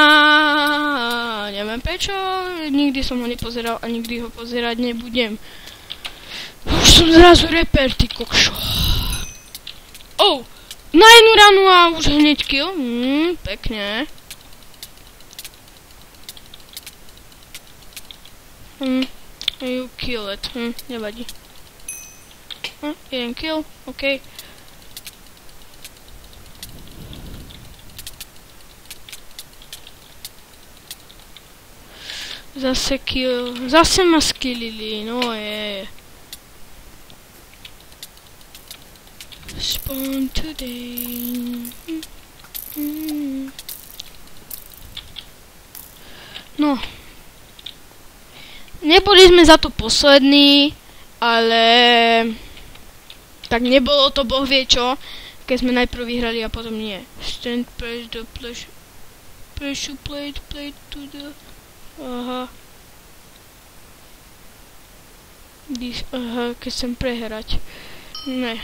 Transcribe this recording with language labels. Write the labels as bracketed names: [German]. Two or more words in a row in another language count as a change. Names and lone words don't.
[Slovak] Neviem prečo. Nikdy som ho nepozeral a nikdy ho pozerať nebudem. Už som zrazu reper, ty kokšo. Na jednu ranu a už hneď kill. Pekne. [English] You kill it. [Slovak] Nevadí. Jeden kill, okej. Zase kill. Zase ma skillili, no je. [English] Spawn today. No. [Slovak] Neboli sme za to poslední, ale tak nebolo to boh vie čo, keď sme najprv vyhrali a potom nie. [English] Stand, press the pressure plate to the... [Slovak] Aha. Aha, keď chcem prehrať. Ne.